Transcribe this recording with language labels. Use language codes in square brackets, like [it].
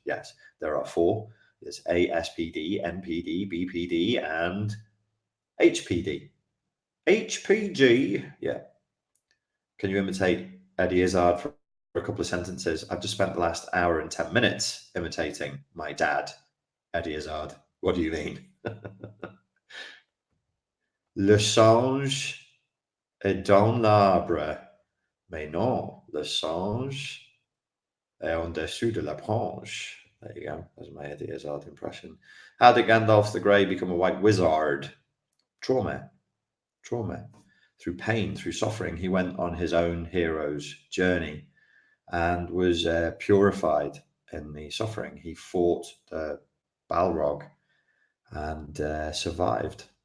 [en] Yes, there are 4. There's ASPD, NPD, BPD, and HPD. HPG. Yeah. Can you imitate Eddie Izzard for a couple of sentences? I've just spent the last hour and 10 minutes imitating my dad, Eddie Izzard. What do you mean? [fr] Le singe est dans l'arbre. Mais non, le singe est en dessous de la branche. [en] There you go. That's my Eddie Izzard impression. How did Gandalf the Grey become a white wizard? Trauma. Through pain, through suffering, he went on his own hero's journey and was purified in the suffering. He fought the Balrog and survived.